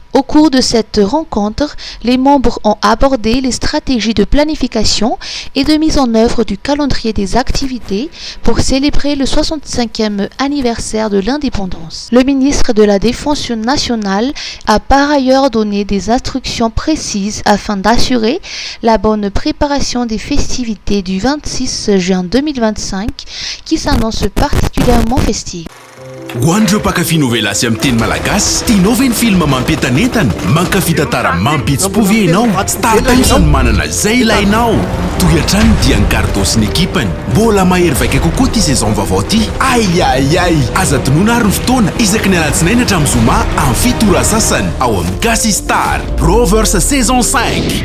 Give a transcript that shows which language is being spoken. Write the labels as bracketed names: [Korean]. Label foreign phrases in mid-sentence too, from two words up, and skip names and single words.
[French] Au cours de cette rencontre, les membres ont abordé les stratégies de planification et de mise en œuvre du calendrier des activités pour célébrer le 65e anniversaire de l'indépendance. Le ministre de la Défense nationale a par ailleurs donné des instructions précises afin d'assurer la bonne préparation des festivités du 26 juin 2025 qui s'annonce particulièrement festive. [Malagasy] Hoandreo mpankafy novela sy amin'ny teny malagasy, tianao ve ny film mampientanentana? Mankafy tantara mampihetsy-po ve ianao? Star Times no manana izay ilainao. Toy hatrany dia ny Gardo sy ny ekipany. Mbola mahery vaika kokoa ty saison vaovao ty. Ai, aza tonoina ary ny fotoana isaky ny alatsinainy hatramin'ny zoma amin'ny fito ora sasany ao amin'ny Gasy Star Rovers saison 5.